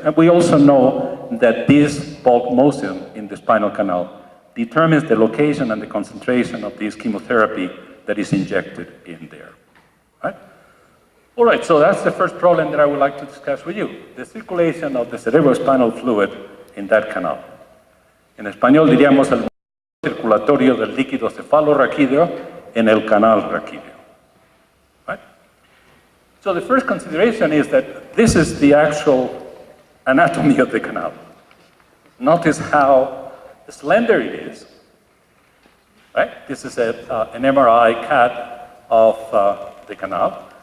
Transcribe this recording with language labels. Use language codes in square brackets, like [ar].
[en] And we also know that this bulk motion in the spinal canal determines the location and the concentration of this chemotherapy that is injected in there. Right? All right, so that's the first problem that I would like to discuss with you, the circulation of the cerebrospinal fluid in that canal. [es] En español diríamos el circulatorio del líquido cefalorraquídeo en el canal raquídeo. [en] Right? So the first consideration is that this is the actual anatomy of the canal. Notice how slender it is. Right? This is an MRI CAT of the canal.